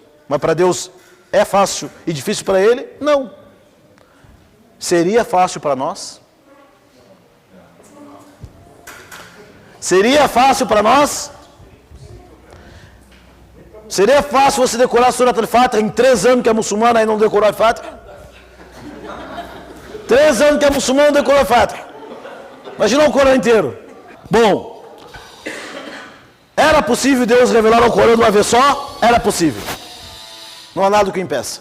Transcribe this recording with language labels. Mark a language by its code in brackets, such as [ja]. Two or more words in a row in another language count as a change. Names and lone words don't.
[pt] Mas para Deus é fácil e difícil para Ele? Não. Seria fácil para nós? Seria fácil para nós? Seria fácil você decorar a Surat al-Fatiha em 3 anos que é muçulmano e não decorou a Fatiha? 3 anos que é muçulmano e não decorou a Fatiha. Imagina o Corão inteiro. Bom, era possível Deus revelar o Corão de uma vez só? Era possível. Não há nada que impeça.